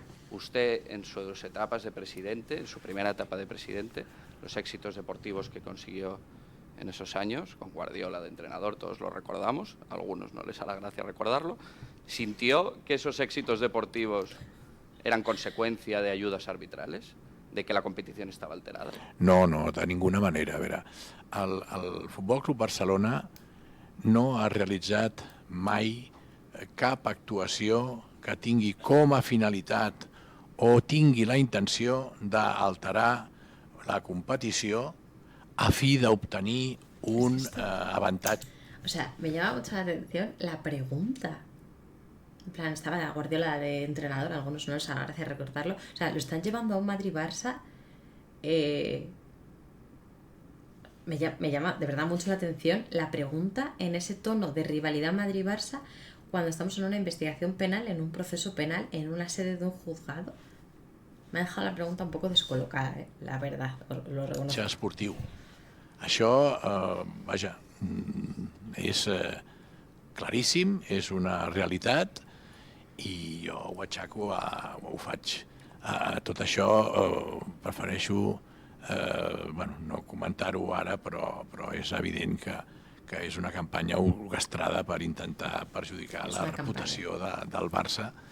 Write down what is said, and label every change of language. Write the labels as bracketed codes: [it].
[es] Usted, en sus etapas de presidente, en su primera etapa de presidente, los éxitos deportivos que consiguió en esos años, con Guardiola de entrenador, todos lo recordamos, a algunos no les hará gracia recordarlo, ¿sintió que esos éxitos deportivos eran consecuencia de ayudas arbitrales, de que la competición estaba alterada? No, de ninguna manera. [ca] A veure, el Futbol Club Barcelona no ha realitzat mai cap actuació que tingui com a finalitat o tingui la intenció d'alterar la competició a fi d'obtenir un avantatge. [es] O sea, me llama mucho la atención la pregunta. En plan, estaba de Guardiola de entrenador, a algunos no les hará gracia recordarlo. O sea, lo están llevando a un Madrid-Barça. Me llama de verdad mucho la atención la pregunta en ese tono de rivalidad Madrid-Barça cuando estamos en una investigación penal, en un proceso penal, en una sede de un juzgado. Me ha dejado la pregunta un poco descolocada, la verdad, lo reconozco. [ca] Ser esportiu. Això, vaja, és claríssim, és una realitat i jo ho aixeco, ho faig. Tot això prefereixo no comentar-ho ara, però és evident que és una campanya orquestrada per intentar perjudicar la reputació del Barça